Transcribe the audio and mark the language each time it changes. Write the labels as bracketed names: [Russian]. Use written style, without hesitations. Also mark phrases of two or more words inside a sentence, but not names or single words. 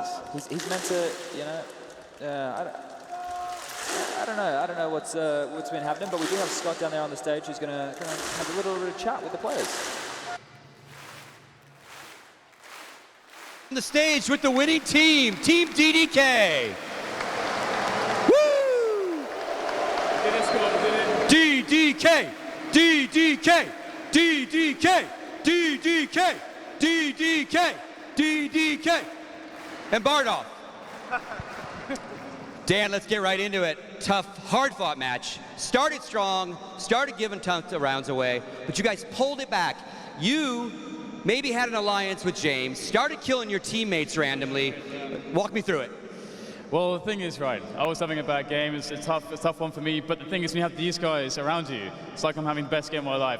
[English] He's meant to, you know, I don't know what's been happening, but we do have Scott down there on the stage who's going to have a little bit of chat with the players. On the stage with the winning team, Team DDK. Woo! DDK, DDK, DDK, DDK, DDK, DDK, and Bardolph. Dan, let's get right into it. Tough, hard-fought match. Started strong, started giving tough rounds away, but you guys pulled it back. You maybe had an alliance with James, started killing your teammates randomly. Walk me through it. Well, the thing is, right, I was having a bad game. It's a tough one for me, but the thing is, when you have these guys around you, it's like I'm having the best game of my life.